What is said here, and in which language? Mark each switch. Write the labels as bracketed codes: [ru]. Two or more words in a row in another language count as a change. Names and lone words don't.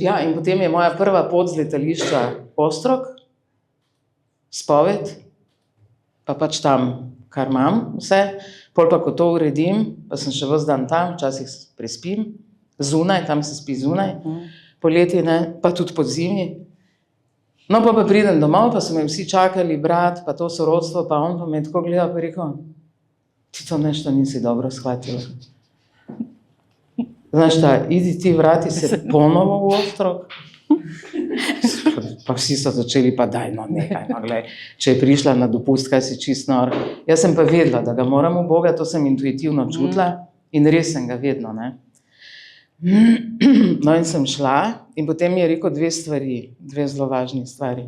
[sl] Ja, in potem je moja prva pot z letališča Ostrog, spoved, pa pač tam, kar imam vse, pol pa, ko to uredim, pa sem še ves dan tam, včasih prespim, zunaj, tam se spi zunaj, poleti, ne, pa tudi pod zimi. No, pa pridem domov, pa so me vsi čakali, brat, pa to sorodstvo, pa on pa me tako gleda, pa rekel, [sr] ti to nešto nisi dobro shvatila. Znaš šta, idi ti, vrati se ponovo v Ostrog. [sl] Pa vsi so začeli, pa daj, no nekaj, no glej, če je prišla na dopust, kaj si čist nor. Jaz sem pa vedela, da ga moram v Boga, to sem intuitivno čutila in res sem ga vedno, ne. No in sem šla in potem mi je rekel 2 stvari, 2 zelo važni stvari.